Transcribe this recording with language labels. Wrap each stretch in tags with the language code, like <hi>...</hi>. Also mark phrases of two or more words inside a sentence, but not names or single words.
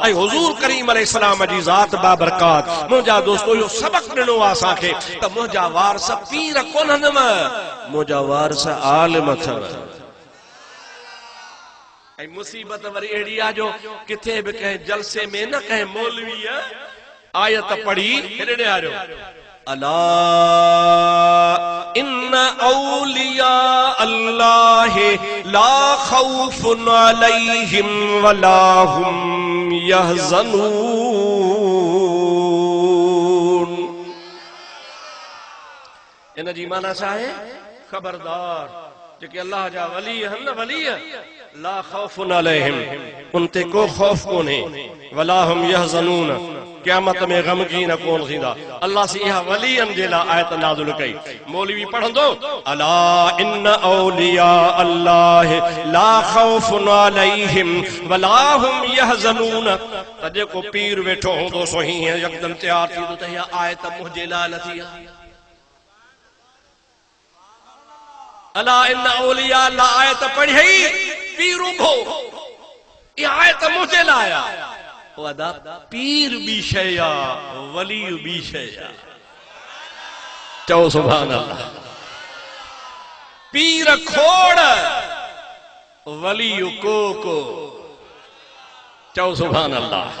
<sd>ऐं हुजूर करीम अलैहिस्सलाम जी ज़ात बाबरकात मुंहिंजा दोस्तो इहो सबक़ ॾिनो आहे असांखे त मुंहिंजा वारस पीर कोन्हनि, मुंहिंजा वारस आलिम अथव। ऐं मुसीबत वरी अहिड़ी आहे जो किथे बि कंहिं जलसे में न कंहिं मौलवी आयत पढ़ी हेॾे आयो,</sd> <ar>ألا إن أولياء الله لا خوف عليهم ولا هم يحزنون.</ar> <sd>इन जी माना छा आहे? खबरदार जेके अल्लाह जा वली हन न, वली</sd> <ar>لا خوف عليهم,</ar> <sd>उन ते को खौफ कोन्हे,</sd> <ar>ولا هم يحزنون,</ar> <sd>क़यामत में गमगीन कोन थींदा। अल्लाह से इहा वलियन जे लाइ आयत नाज़िल कई। मौलवी पढ़ंदो,</sd> <ar>ألا إن أولياء الله لا خوف عليهم ولا هم يحزنون.</ar> <sd>त जेको पीर वेठो हूंदो सो हीअं यकदम तैयार थींदो त इहा आयत मुंहिंजे लाइ नथी आहे।</sd> <ar>ألا إن أولياء الله</ar> <sd>आयत पढ़ी, पीर उभो, इहा आयत मुंहिंजे लाइ आहे। पीर भी शय आ, वली भी शय आ। चओ</sd> <ar>سبحان الله.</ar> <sd>पीर खोड़, वली को चओ</sd> <ar>سبحان الله.</ar>